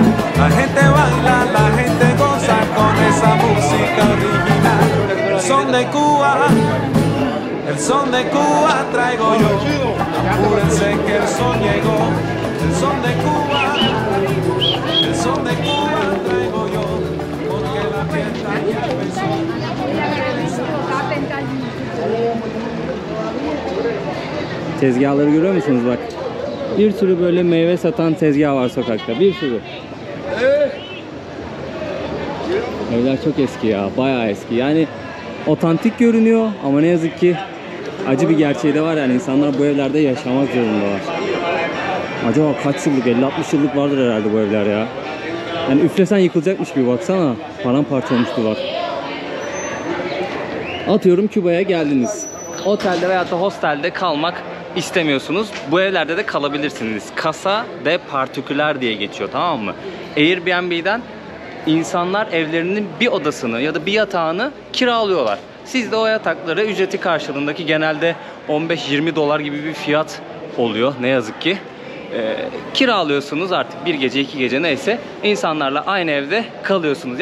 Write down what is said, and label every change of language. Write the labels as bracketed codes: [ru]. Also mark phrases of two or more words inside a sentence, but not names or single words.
[es] La gente baila, la gente goza con esa música original. El son de Cuba, el son de Cuba traigo yo. Apúrense que el son llegó. El son de Cuba, el son de Cuba traigo yo. Porque la fiesta ya empezó. [tr] Tezgahları görüyor musunuz bak? Bir sürü böyle meyve satan tezgah var sokakta. Bir sürü. Evler çok eski ya. Bayağı eski. Yani otantik görünüyor ama ne yazık ki acı bir gerçeği de var yani insanlar bu evlerde yaşamak zorundalar. Acaba kaç yıllık? 50-60 yıllık vardır herhalde bu evler ya. Yani üflesen yıkılacakmış gibi baksana. Paramparça olmuş duvar. Atıyorum Küba'ya geldiniz. Otelde veya da hostelde kalmak istemiyorsunuz. Bu evlerde de kalabilirsiniz. [es] Casa de Particular [tr] diye geçiyor, tamam mı? Airbnb'den insanlar evlerinin bir odasını ya da bir yatağını kiralıyorlar. Siz de o yatakları ücreti karşılığındaki genelde 15-20 dolar gibi bir fiyat oluyor ne yazık ki. Kiralıyorsunuz artık bir gece 2 gece neyse insanlarla aynı evde kalıyorsunuz.